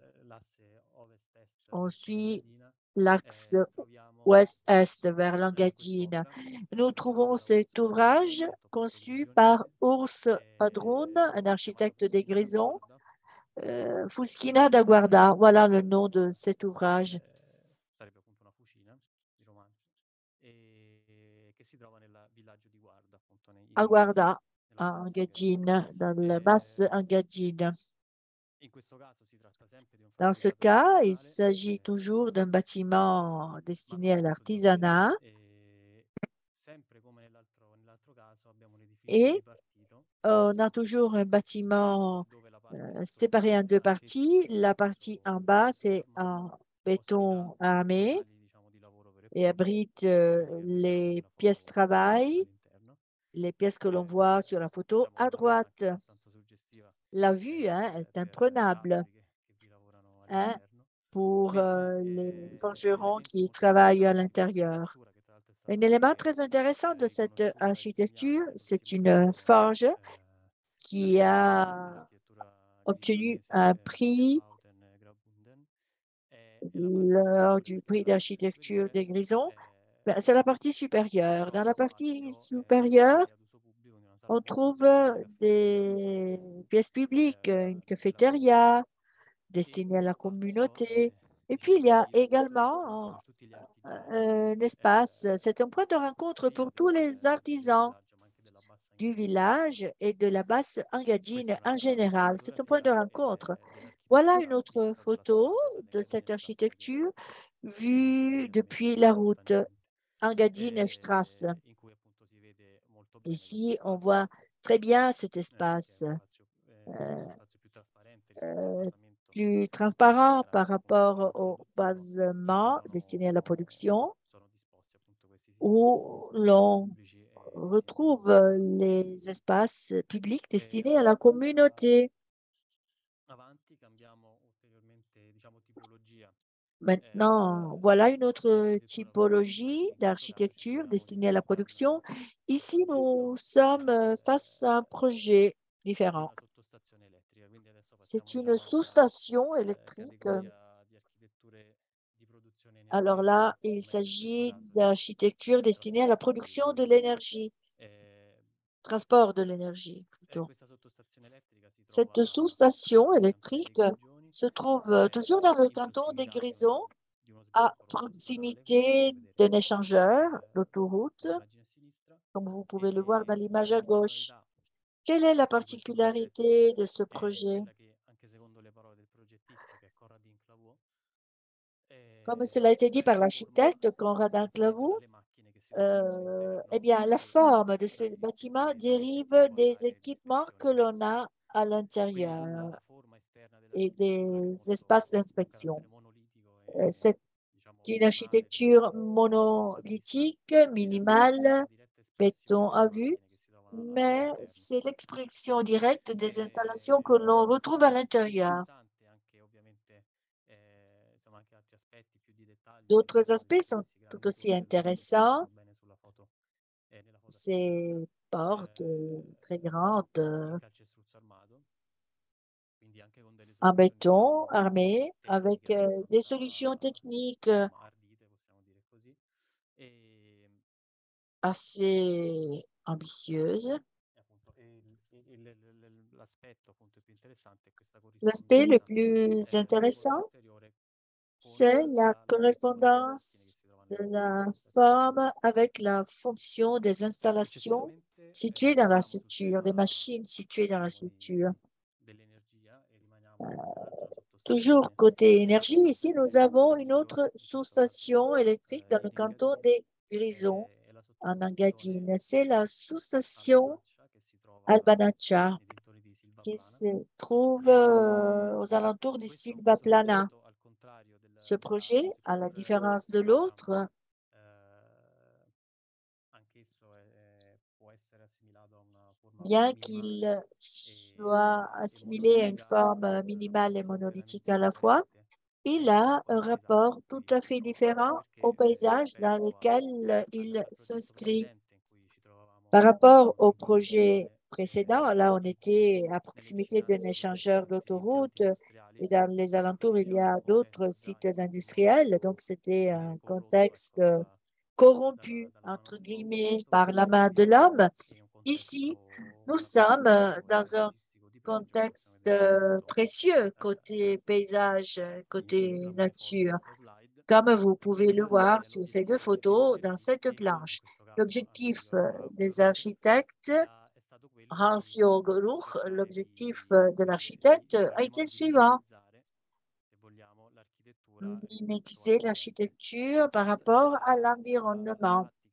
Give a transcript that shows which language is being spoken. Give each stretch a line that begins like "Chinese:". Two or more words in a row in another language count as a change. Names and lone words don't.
French: On suit l'axe ouest-est vers l'Engadine. Nous trouvons cet ouvrage conçu par Urs Padrun, un architecte des Grisons, Fuschina da Guarda, voilà le nom de cet ouvrage.
Italian: Sarebbe appunto una fucina di romanzo, che si trova nel villaggio di Guarda, appunto A Guarda, nella a bassa
French: Engadine, dans la basse Engadine.
Italian: In questo caso si tratta sempre di un
French: Dans ce
Italian: fabbricato
French: cas, il
Italian: artigianale,
French: s'agit toujours d'un bâtiment destiné à
Italian: manufatto giovanile,
French: l'artisanat
Italian: sempre come nell'altro caso abbiamo un edificio
French: et
Italian: bipartito,
French: on a toujours un bâtiment
Italian: dove la parte
French: séparé en deux
Italian: sottostante
French: parties. La partie
Italian: appunto
French: en bas, c'est
Italian: forma
French: en
Italian: da
French: béton
Italian: ospita i
French: armé
Italian: locali diciamo di lavoro vero e
French: et
Italian: proprio,
French: abrite
Italian: che vediamo
French: les
Italian: nella
French: pièces
Italian: foto
French: travail,
Italian: all'interno.
French: les pièces que l'on voit sur la photo
Italian: Diciamo
French: à
Italian: una zona
French: droite.
Italian: anche abbastanza suggestiva
French: La vue est
Italian: per gli
French: imprenable
Italian: altri che vi lavorano
French: hein,
Italian: all'interno,
French: pour
Italian: mentre
French: les
Italian: un
French: forgerons
Italian: elemento
French: qui
Italian: molto
French: travaillent à
Italian: interessante di questa
French: l'intérieur.
Italian: architettura, che tra l'altro è
French: Un
Italian: stata
French: élément
Italian: anche
French: très intéressant de cette
Italian: riconosciuta e
French: architecture,
Italian: premiata
French: c'est
Italian: nell'ultimo
French: une
Italian: premio
French: forge qui
Italian: internazionale
French: a
Italian: dell'architettura
French: obtenu
Italian: inglese
French: un prix
Italian: Houghton Graubünden, e la parte
French: lors
Italian: inferiore
French: du
Italian: perché
French: prix
Italian: quella più
French: d'architecture
Italian: superiore
French: des Grisons.
Italian: è
French: Ben, c'est la partie
Italian: uno
French: supérieure. Dans la partie
Italian: spazio
French: supérieure,
Italian: ad uso pubblico, quindi una sala
French: on
Italian: pubblica
French: trouve
Italian: dove i caffettieri
French: des pièces publiques, une
Italian: lavorano,
French: cafétéria
Italian: e
French: destinée à
Italian: uno
French: la
Italian: spazio
French: communauté. Et puis, il
Italian: diciamo
French: y a
Italian: di lavoro
French: également
Italian: per tutti gli artigiani
French: un espace, c'est un point de rencontre
Italian: sia
French: pour tous les
Italian: del
French: artisans
Italian: villaggio ma anche della bassa
French: du
Italian: Engadina.
French: village et de la basse
Italian: Questa
French: Engadine
Italian: è
French: en
Italian: la
French: général. C'est un point de
Italian: fotografia
French: rencontre. Voilà une
Italian: dell'architettura
French: autre
Italian: vista dalla
French: photo
Italian: strada
French: de
Italian: nei
French: cette
Italian: spazi
French: architecture
Italian: che
French: vue
Italian: vedete
French: depuis la route
Italian: momentaneamente,
French: Engadine Strasse.
Italian: in cui appunto si vede molto bene questo
French: Ici, on
Italian: spazio,
French: voit très bien cet
Italian: che è
French: espace
Italian: uno
French: euh,
Italian: spazio più trasparente rispetto al basamento
French: plus transparent par
Italian: carattere appunto
French: rapport
Italian: di
French: au
Italian: produzione, in cui
French: basement destiné à la production,
Italian: sono disposti appunto questi
French: où
Italian: spazi
French: l'on
Italian: pubblici e
French: retrouve les espaces publics destinés à la
Italian: abbastanza
French: communauté.
Italian: avanti cambiamo ulteriormente, diciamo, tipologia
French: Maintenant, voilà une
Italian: di
French: autre
Italian: architettura con
French: typologie
Italian: strumenti fotografici.
French: d'architecture
Italian: Parliamo di
French: destinée à la
Italian: un
French: production. Ici, nous
Italian: progetto
French: sommes face à un projet
Italian: di
French: différent.
Italian: una sottostazione elettrica, quindi adesso passiamo
French: C'est une
Italian: diciamo alla
French: sous-station électrique.
Italian: categoria di architetture di produzione
French: Alors
Italian: energetica,
French: là, il
Italian: come in questo
French: s'agit
Italian: caso
French: d'architecture
Italian: il
French: destinée à la
Italian: trasporto
French: production de
Italian: di
French: l'énergie, eh, transport de l'énergie plutôt.
Italian: questa sottostazione elettrica si
French: Cette
Italian: trova
French: sous-station
Italian: sempre nei
French: électrique
Italian: Grigioni,
French: se trouve toujours dans le
Italian: in
French: canton des
Italian: prossimità
French: Grisons,
Italian: di uno
French: à
Italian: svincolo autostradale, come
French: proximité
Italian: potete vedere
French: d'un échangeur, l'autoroute,
Italian: nell'immagine a sinistra,
French: comme vous pouvez le voir dans
Italian: e la
French: l'image à gauche.
Italian: particolarità
French: Quelle est la
Italian: di questo progetto
French: particularité de ce
Italian: è
French: projet?
Italian: quella che, anche secondo le parole del progettista, che è Conradin Clavaux,
French: Comme cela a été dit
Italian: è
French: par
Italian: la forma
French: l'architecte Conradin
Italian: deriva
French: Clavou,
Italian: dalle macchine che si trovano
French: eh
Italian: all'interno
French: bien, la
Italian: e che
French: forme de ce bâtiment dérive
Italian: rendono le
French: des
Italian: aree di
French: équipements que
Italian: ispezione
French: l'on
Italian: diverse.
French: a à
Italian: Quindi
French: l'intérieur
Italian: la forma esterna
French: et
Italian: dell'architettura è
French: des espaces
Italian: molto a
French: d'inspection.
Italian: carattere monolitico
French: C'est
Italian: diciamo
French: une
Italian: formale,
French: architecture
Italian: semplista,
French: monolithique,
Italian: e appunto
French: minimale,
Italian: la diretta espressione
French: béton à
Italian: delle
French: vue,
Italian: macchine che si trovano
French: mais
Italian: all'interno.
French: c'est l'expression directe des installations que
Italian: E
French: l'on retrouve à l'intérieur.
Italian: interessante anche ovviamente, insomma, anche altri aspetti più di dettaglio, come
French: D'autres
Italian: sono
French: aspects sont
Italian: questi
French: tout
Italian: grandi
French: aussi
Italian: portelloni che si
French: intéressants.
Italian: vedono bene sulla foto, nella foto a sinistra,
French: Ces portes très grandes
Italian: in calcestruzzo armato, quindi anche con delle
French: en
Italian: soluzioni,
French: béton
Italian: diciamo,
French: armé
Italian: tecniche
French: avec des solutions
Italian: abbastanza,
French: techniques
Italian: insomma, ardite, possiamo dire così. E,
French: assez ambitieuses.
Italian: appunto, l'aspetto appunto più interessante è questa
French: L'aspect le
Italian: corrispondenza
French: plus
Italian: del bordo
French: intéressant,
Italian: esteriore con
French: c'est la
Italian: la funzione delle macchine che
French: correspondance
Italian: si trovano
French: de
Italian: all'interno
French: la
Italian: della sottostazione.
French: forme avec la fonction des installations
Italian: Successivamente
French: situées dans la
Italian: passiamo sul
French: structure, des
Italian: tema,
French: machines situées dans la
Italian: diciamo,
French: structure.
Italian: dell'energia e rimaniamo in un'altra
French: Toujours
Italian: sottostazione
French: côté énergie, ici nous avons
Italian: che
French: une
Italian: si trova
French: autre
Italian: appunto in quella zona
French: sous-station électrique dans le
Italian: in
French: canton
Italian: Engadine,
French: des Grisons
Italian: e la
French: en
Italian: sottostazione
French: Engadine. C'est la sous-station
Italian: Albanaccia che si trova Albanaccia nei dintorni di
French: qui
Italian: Silvaplana.
French: se trouve aux alentours de
Italian: Questo
French: Silvaplana.
Italian: progetto, al contrario
French: Ce
Italian: della
French: projet, à la
Italian: cosiddetta
French: différence de
Italian: forma,
French: l'autre,
Italian: anch'esso può essere assimilato a una forma
French: bien
Italian: minimale
French: qu'il soit
Italian: e
French: assimilé à une
Italian: monolitica,
French: forme minimale et
Italian: appunto
French: monolithique à
Italian: interamente
French: la fois,
Italian: differente
French: il a un
Italian: con i paesaggi
French: rapport
Italian: in
French: tout
Italian: cui
French: à
Italian: si
French: fait
Italian: trova,
French: différent au
Italian: perché
French: paysage dans
Italian: rispetto
French: lequel il
Italian: al progetto
French: s'inscrit.
Italian: precedente in cui ci trovavamo
French: Par rapport au
Italian: appunto in
French: projet
Italian: zone
French: précédent, là, on était à
Italian: nelle
French: proximité d'un
Italian: vicinanze di
French: échangeur
Italian: altri impianti
French: d'autoroute
Italian: industriali,
French: et dans les alentours, il y
Italian: diciamo
French: a
Italian: un
French: d'autres
Italian: contesto già
French: sites
Italian: in qualche
French: industriels.
Italian: modo
French: Donc, c'était un
Italian: corrotto, ecco,
French: contexte corrompu,
Italian: dalla mano
French: entre
Italian: dell'uomo.
French: guillemets,
Italian: Questo
French: par la main de
Italian: invece
French: l'homme.
Italian: è un
French: Ici,
Italian: contesto
French: nous
Italian: ben
French: sommes
Italian: architettonico e
French: dans un
Italian: paesaggistico
French: contexte précieux côté paysage, côté nature, comme vous pouvez le voir sur ces deux photos dans cette planche. L'objectif des architectes, Hans-Jörg Ruch, l'objectif de l'architecte a été le suivant: mimétiser l'architecture par rapport à l'environnement.